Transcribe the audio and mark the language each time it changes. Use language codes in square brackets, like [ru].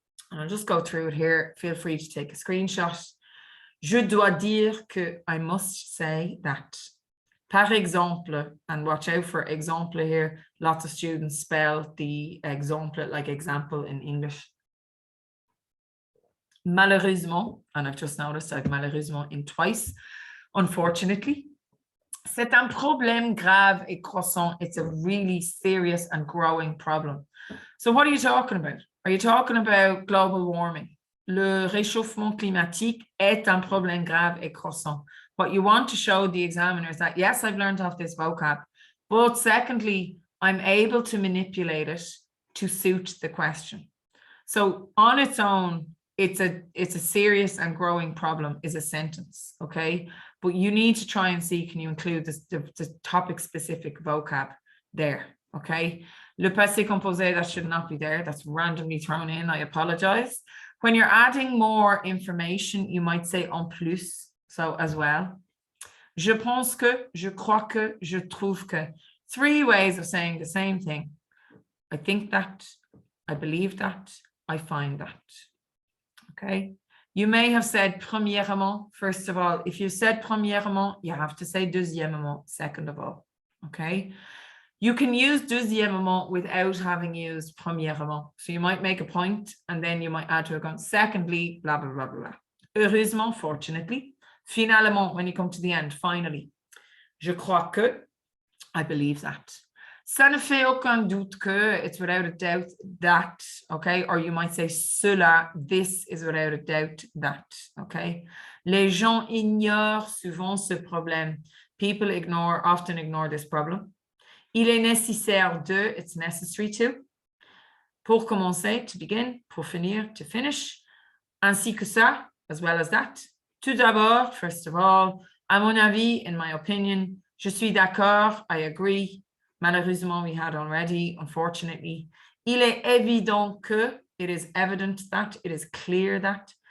[en] And I'll just go through it here. Feel free to take a screenshot. [fr] Je dois dire que, [en] I must say that. [fr] Par exemple, [en] and watch out for exemple here. Lots of students spell the exemple like example in English. Malheureusement, and I've just noticed I've malheureusement in twice, unfortunately. [fr] C'est un problème grave et croissant. [en] It's a really serious and growing problem. So what are you talking about? Are you talking about global warming? [fr] Le réchauffement climatique est un problème grave et croissant. [en] What you want to show the examiner is that, yes, I've learned off this vocab, but secondly, I'm able to manipulate it to suit the question. So on its own, it's a serious and growing problem is a sentence, okay? But you need to try and see, can you include the topic-specific vocab there, okay? Le passé composé, that should not be there. That's randomly thrown in. I apologize. When you're adding more information, you might say [fr] en plus, [en] so as well. [fr] Je pense que, je crois que, je trouve que. [en] 3 ways of saying the same thing. I think that, I believe that, I find that. Okay. You may have said premièrement, first of all. If you said premièrement, you have to say deuxièmement, second of all. Okay. You can use deuxièmement without having used premièrement. So you might make a point and then you might add to it. Secondly, blah, blah, blah, blah. Heureusement, fortunately. Finalement, when you come to the end, finally. [fr] Je crois que, [en] I believe that. [fr] Ça ne fait aucun doute que, [en] it's without a doubt that, okay? Or you might say cela, this is without a doubt that, okay? [fr] Les gens ignorent souvent ce problème. [en] People often ignore this problem. [fr] Il est nécessaire de, [en] it's necessary to. [fr] Pour commencer, [en] to begin. [fr] Pour finir, [en] to finish. [fr] Ainsi que ça, [en] as well as that. [fr] Tout d'abord, [en] first of all. [fr] À mon avis, [en] in my opinion. [fr] Je suis d'accord, [en] I agree. Malheureusement, we had already, unfortunately. [fr] Il est évident que, [en] it is evident that, it is clear that.